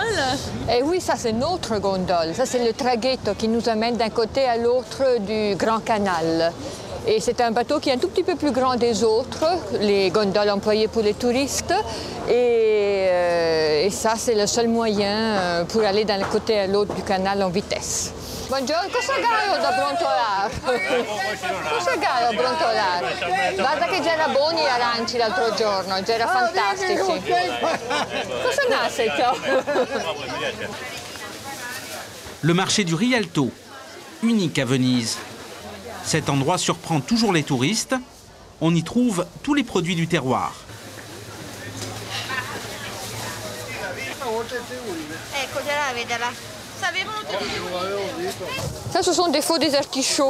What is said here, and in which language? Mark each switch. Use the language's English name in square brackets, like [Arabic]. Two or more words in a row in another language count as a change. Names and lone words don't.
[French] Eh oui, ça c'est notre gondole. Ça c'est le traghetto qui nous amène d'un côté à l'autre du Grand Canal. Et c'est un bateau qui est un tout petit peu plus grand des autres, les gondoles employées pour les touristes. Et ça, c'est le seul moyen pour aller d'un côté à l'autre du canal en vitesse. [Italian] Buongiorno, cosa gaio da brontolare? Cosa gaio da brontolare? Guarda che c'era buoni aranci l'altro giorno, c'era fantastici. Cosa nasce? [French] Le marché du Rialto, unique à Venise. Cet endroit surprend toujours les touristes. On y trouve tous les produits du terroir. Ça, ce sont des faux des artichauts.